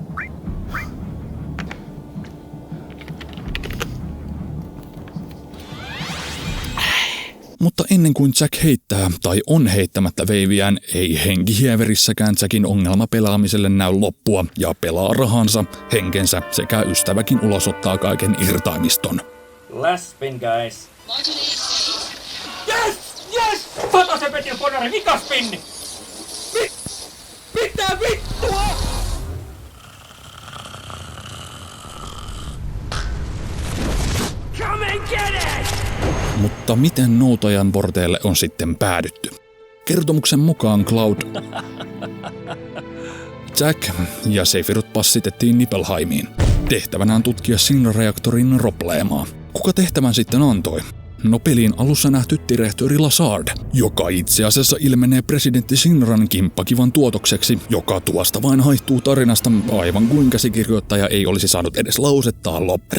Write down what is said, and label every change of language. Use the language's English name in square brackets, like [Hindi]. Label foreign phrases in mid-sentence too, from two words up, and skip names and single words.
[Finnish] Mutta ennen kuin Jack heittää tai on heittämättä veiviään, ei henkihieverissäkään Jackin ongelma pelaamiselle näy loppua ja pelaa rahansa, henkensä sekä ystäväkin ulosottaa kaiken irtaimiston. [English] Last spin, guys. Yes! Yes! [Finnish] Satasen Petin ponari, mikä spinni? Mitä vittua? [English] Come and get it! [Finnish] Mutta miten noutajan porteille on sitten päädytty? Kertomuksen mukaan Cloud, Jack ja Sephiroth passitettiin Nibelheimiin. Tehtävänään tutkia Sinra-reaktorin probleemaa. Kuka tehtävän sitten antoi? No pelin alussa nähty direktööri Lazard, joka itse asiassa ilmenee presidentti Sinran kimppakivan tuotokseksi, joka tuosta vain haihtuu tarinasta aivan kuin käsikirjoittaja ei olisi saanut edes lausettaan loppuun.